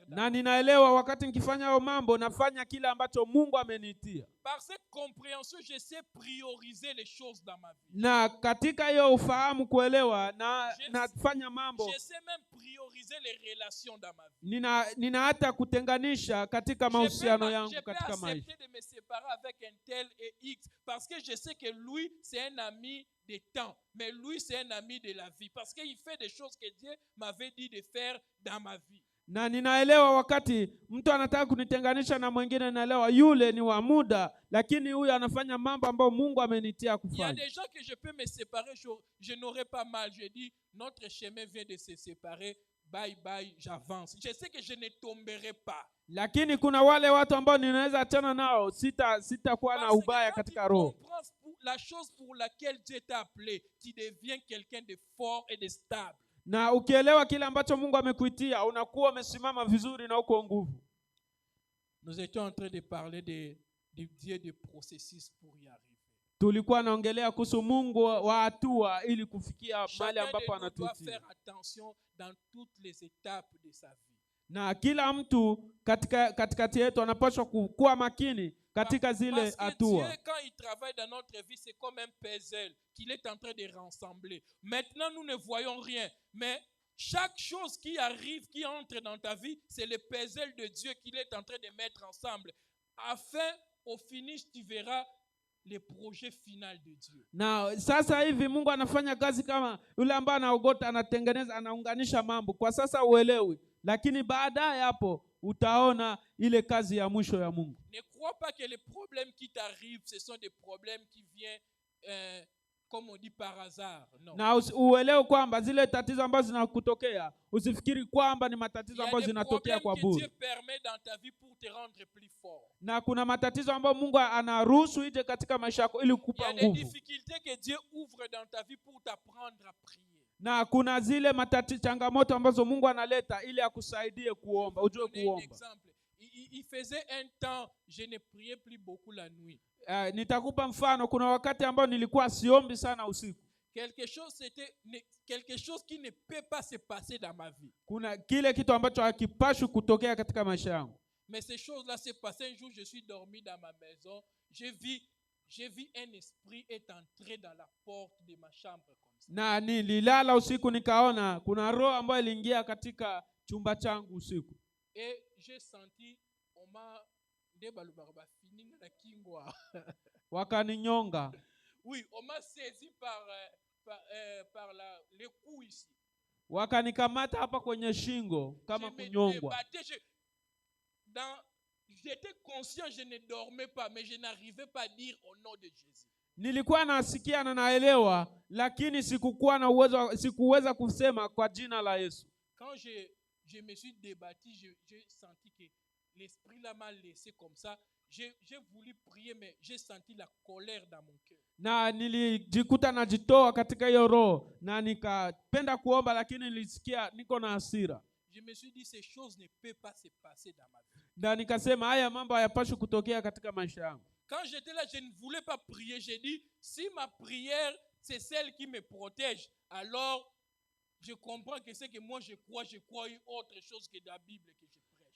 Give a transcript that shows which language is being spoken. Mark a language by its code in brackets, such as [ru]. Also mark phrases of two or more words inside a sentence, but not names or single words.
[sw] Na ninaelewa wakati nikifanya hayo mambo, nafanya kile ambacho Mungu ameniitia. [fr] Par cette compréhension, je sais prioriser les choses dans ma vie. [sw] Na katika hiyo ufahamu kuelewa, nafanya mambo. [fr] Je sais même prioriser les relations dans ma vie. [sw] Nina hata kutenganisha katika mahusiano yangu katika maisha. [fr] Je peux accepter de me séparer avec un tel et X parce que je sais que lui, c'est un ami de temps, mais lui, c'est un ami de la vie parce qu'il fait des choses que Dieu m'avait dit de faire dans ma vie. [sw] Na ninaelewa wakati mtu anataka kunitenganisha na mwingine, naelewa yule ni wa muda, lakini huyu anafanya mambo ambayo Mungu amenitia kufanya. [fr] Il y a des gens que je peux me séparer, je n'aurai pas mal. Je dis, notre chemin vient de se séparer, [en] bye bye, [fr] j'avance. Je sais que je ne tomberai pas. [sw] Lakini kuna wale watu ambao ninaweza achana nao, sitakuwa na ubaya katika roho. [fr] La chose pour laquelle Dieu t'a appelé, tu deviens quelqu'un de fort et de stable. [sw] Na ukielewa kile ambacho Mungu amekuitia, unakuwa umesimama vizuri na uko nguvu. [fr] Nous étions en train de parler de Dieu de processus pour y arriver. [sw] Tulikuwa naongelea kuhusu Mungu wa hatua ili kufikia mahali ambapo anatutia. [fr] Chacun doit faire attention dans toutes les étapes de sa vie. [sw] Na kila mtu katikati yetu anapaswa kuwa makini katika zile hatua. [fr] Parce que Dieu, quand il travaille dans notre vie, c'est comme un puzzle qu'il est en train de rassembler. Maintenant, nous ne voyons rien, mais chaque chose qui arrive, qui entre dans ta vie, c'est le puzzle de Dieu qu'il est en train de mettre ensemble. Afin, au finish, tu verras le projet final de Dieu. [sw] Na sasa hivi Mungu anafanya kazi kama yule ambaye anaogota, anatengeneza, anaunganisha mambo. Kwa sasa uelewi, lakini baadaye hapo utaona ile kazi ya mwisho ya Mungu. [fr] Ne crois pas que les problèmes qui t'arrivent, ce sont des problèmes qui viennent, comme on dit, par hasard. Non. [sw] Na uelewe kwamba zile tatizo ambazo zinakutokea, usifikiri kwamba ni matatizo ambayo zinatokea kwa bure. [fr] Dieu permet dans ta vie pour te rendre plus fort. [sw] Na kuna matatizo ambayo Mungu anaruhusu ije katika maisha yako ili kukupa nguvu. [fr] Il y a des difficultés que Dieu ouvre dans ta vie pour t'apprendre à prier. [sw] Na kuna zile changamoto ambazo Mungu analeta ili akusaidie kuomba, ujue kuomba. [fr] Il faisait un temps, je ne priais plus beaucoup la nuit. [sw] Nitakupa mfano, kuna wakati ambao nilikuwa siombi sana usiku. [fr] Quelque chose qui ne peut pas se passer dans ma vie. [sw] Kuna kile kitu ambacho hakipaswi kutokea katika maisha yangu. [fr] Mais ces choses-là s'est passé un jour, je suis dormi dans ma maison, j'ai vu un esprit est entré dans la porte de ma chambre comme ça. [sw] Na nililala usiku nikaona kuna roho ambayo iliingia katika chumba changu usiku. [fr] Et j'ai senti [sw] wakaninyonga. [fr] Oui, on m'a saisi par le cou ici. [sw] Wakanikamata hapa kwenye shingo kama kunyongwa. [fr] J'étais conscient, je ne dormais pas, mais je n'arrivais pas à dire au nom de Jésus. [sw] Nilikuwa nasikia na naelewa, lakini sikuweza kusema kwa jina la Yesu. [fr] Quand je me suis débattu, j'ai senti que l'esprit là m'a laissé comme ça. J'ai voulu prier, mais j'ai senti la colère dans mon cœur. [sw] Na nilijikuta najitoa katika hiyo roho na nikapenda kuomba, lakini nilisikia niko na hasira. [fr] Je me suis dit, ces choses ne peuvent pas se passer dans ma vie. [sw] Na nikasema haya mambo hayapaswi kutokea katika maisha yangu. [fr] Quand j'étais là, je ne voulais pas prier. J'ai dit, si ma prière, c'est celle qui me protège, alors je comprends que c'est que moi je crois une autre chose que la Bible que je prêche.